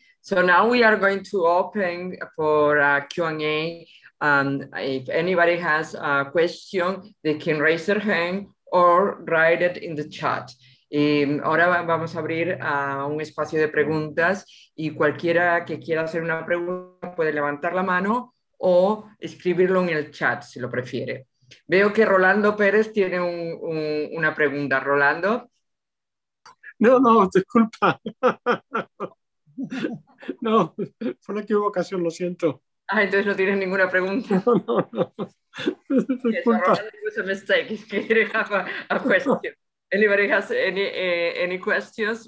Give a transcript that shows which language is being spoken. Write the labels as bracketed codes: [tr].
[en] So now we are going to open for a Q&A. If anybody has a question, they can raise their hand or write it in the chat. [es] Ahora vamos a abrir un espacio de preguntas y cualquiera que quiera hacer una pregunta puede levantar la mano o escribirlo en el chat si lo prefiere. Veo que Rolando Pérez tiene una pregunta. Rolando. No, disculpa. No, fue una equivocación, lo siento. Ah, entonces no tienes ninguna pregunta. No. [en] Yes, so [es] Disculpa. [en] Rolando, it was a mistake. He didn't have a question. Anybody has any questions?